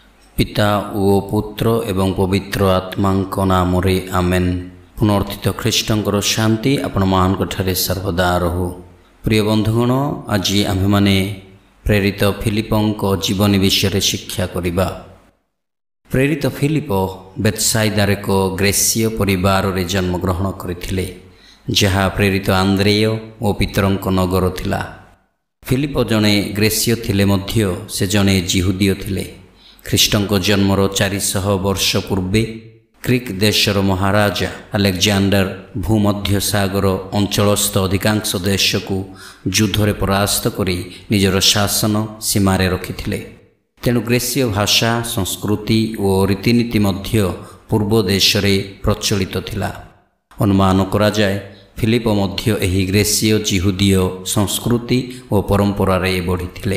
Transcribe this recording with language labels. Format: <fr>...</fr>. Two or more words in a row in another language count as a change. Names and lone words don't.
<or>ପିତା ଓ ପୁତ୍ର ଏବଂ ପବିତ୍ର ଆତ୍ମାଙ୍କ ନାମରେ ଆମେନ୍। ପୁନରୁତ୍ଥିତ ଖ୍ରୀଷ୍ଟଙ୍କର ଶାନ୍ତି ଆପଣ ମାନଙ୍କ ଠାରେ ସର୍ବଦା ରହୁ। ପ୍ରିୟ ବନ୍ଧୁଗଣ, ଆଜି ଆମ୍ଭେ ମାନେ ପ୍ରେରିତ ଫିଲିପଙ୍କ ଜୀବନ ବିଷୟ ଶିକ୍ଷା କରିବା। ପ୍ରେରିତ ଫିଲିପ ବେତ୍ସାଇଦାର ଏକ ଗ୍ରୀସୀୟ ପରିବାର ରେ ଜନ୍ମଗ୍ରହଣ କରିଥିଲେ, ଯାହା ପ୍ରେରିତ ଆନ୍ଦ୍ରିୟ ଓ ପିତରଙ୍କ ନଗର ଥିଲା। ଫିଲିପ ଜଣେ ଗ୍ରୀସୀୟ ଥିଲେ ମଧ୍ୟ ସେ ଜଣେ ଯିହୁଦୀୟ ଥିଲେ। ଖ୍ରୀଷ୍ଟଙ୍କ ଜନ୍ମର 400 ବର୍ଷ ପୂର୍ବେ ଗ୍ରୀକ ଦେଶର ମହାରାଜା ଆଲେକଜାଣ୍ଡର ଭୂମଧ୍ୟ ସାଗର ଅଞ୍ଚଳସ୍ଥ ଅଧିକାଂଶ ଦେଶ କୁ ଯୁଦ୍ଧରେ ପରାସ୍ତ କରି ନିଜର ଶାସନ ସୀମାରେ ରଖିଥିଲେ। ତେଣୁ ଗ୍ରୀସୀୟ ଭାଷା, ସଂସ୍କୃତି ଓ ରୀତିନୀତି ମଧ୍ୟ ପୂର୍ବ ଦେଶରେ ପ୍ରଚଳିତ ଥିଲା। ଅନୁମାନ କରା ଯାଏ ଫିଲିପ ମଧ୍ୟ ଏହି ଗ୍ରୀସୀୟ ଯିହୁଦୀୟ ସଂସ୍କୃତି ଓ ପରମ୍ପରା ରେ ବଢ଼ିଥିଲେ।</or>